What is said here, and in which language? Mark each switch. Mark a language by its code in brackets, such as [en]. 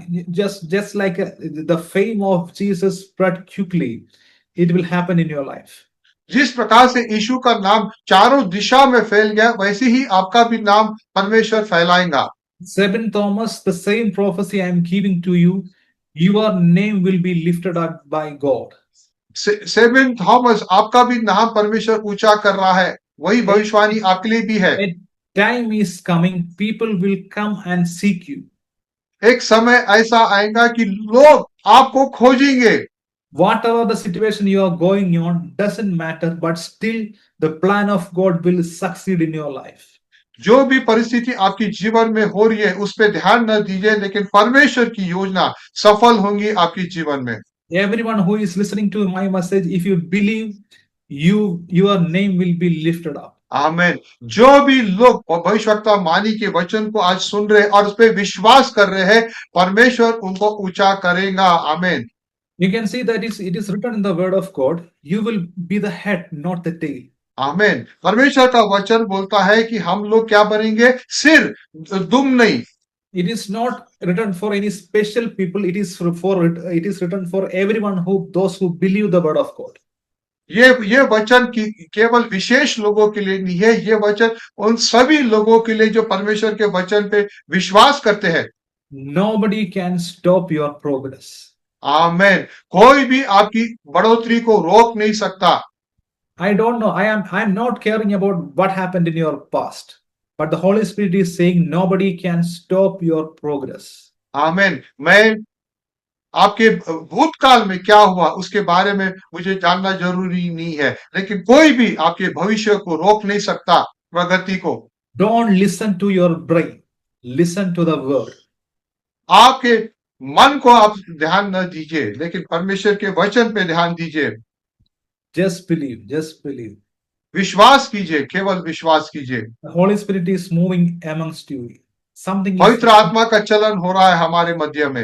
[en] Just like the fame of Jesus spread quickly, it will happen in your life. [hi] जिस प्रकार से यीशु का नाम चारों दिशा में फैल गया, वैसे ही आपका भी नाम परमेश्वर फैलाएगा। [en] Seven Thomas, the same prophecy I am giving to you, your name will be lifted up by God. [hi] Seven Thomas, आपका भी नाम परमेश्वर ऊंचा कर रहा है, वही भविष्यवाणी आपके लिए भी है। [en] Time is coming, people will come and seek you. [hi] एक समय ऐसा आएगा कि लोग आपको खोजेंगे। [en] Whatever the situation you are going on doesn't matter, but still the plan of God will succeed in your life. [hi] जो भी परिस्थिति आपकी जीवन में हो रही है, उस पे ध्यान न दीजिए, लेकिन परमेश्वर की योजना सफल होंगी आपके जीवन में। [en] Everyone who is listening to my message, if you believe, your name will be lifted up. [hi] आमीन। जो भी लोग भविष्यवक्ता वाणी के वचन को आज सुन रहे और उस पे विश्वास कर रहे हैं, परमेश्वर उनको ऊंचा करेगा। आमीन। [en] You can see that it is written in the word of God, you will be the head, not the tail. [hi] आमीन। परमेश्वर का वचन बोलता है कि हम लोग क्या बनेंगे? सिर, दुम नहीं। [en] It is not written for any special people. It is written for everyone those who believe the word of God. [hi] ये वचन केवल विशेष लोगों के लिए नहीं है, ये वचन उन सभी लोगों के लिए जो परमेश्वर के वचन पे विश्वास करते हैं। [en] Nobody can stop your progress. [hi] आमीन। कोई भी आपकी बढ़ोतरी को रोक नहीं सकता। [en] I don't know. I am not caring about what happened in your past, but the Holy Spirit is saying nobody can stop your progress. [hi] आमीन। मैं आपके भूतकाल में क्या हुआ उसके बारे में मुझे जानना जरूरी नहीं है, लेकिन कोई भी आपके भविष्य को रोक नहीं सकता, प्रगति को। [en] Don't listen to your brain. Listen to the word. [hi] आपके मन को आप ध्यान न दीजिए, लेकिन परमेश्वर के वचन पे ध्यान दीजिए। [en] Just believe, just believe. [hi] विश्वास कीजिए, केवल विश्वास कीजिए। [en] The Holy Spirit is moving amongst you. Something is [hi] पवित्र आत्मा का चलन हो रहा है हमारे मध्य में।